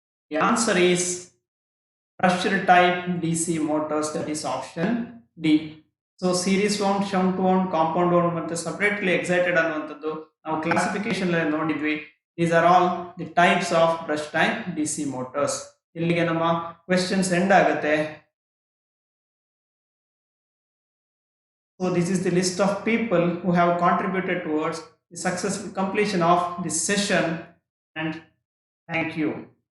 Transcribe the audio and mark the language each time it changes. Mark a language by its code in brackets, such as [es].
[en] The answer is brushed type DC motors, that is option D. [kn] So series wound, shunt wound, compound wound ಮತ್ತೆ separately excited ಅನ್ನುವಂಥದ್ದು ನಾವು classification ಅಲ್ಲಿ ನೋಡಿದ್ವಿ. [en] These are all the types of brush type DC motors. [kn] ಇಲ್ಲಿಗೆ ನಮ್ಮ questions end ಆಗುತ್ತೆ. [en] So this is the list of people who have contributed towards the successful completion of this session, and thank you.